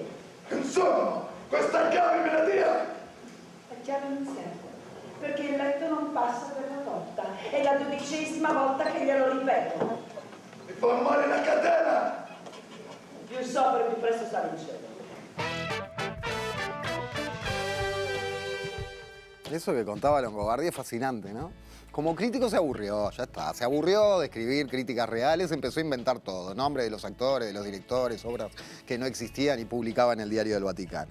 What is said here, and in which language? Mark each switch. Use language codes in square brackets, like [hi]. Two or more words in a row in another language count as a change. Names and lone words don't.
[it] Insomma, questa chiave me la dia! La chiave non serve, perché il letto non passa per la porta. È la 12ª volta che glielo ripeto. Mi fa male la catena! Più sopra più presto sale in cielo. [es] Eso que contaba Longobardi es fascinante, ¿no? Como crítico se aburrió, ya está. Se aburrió de escribir críticas reales, empezó a inventar todo. Nombres de los actores, de los directores, obras que no existían y publicaba en el Diario del Vaticano.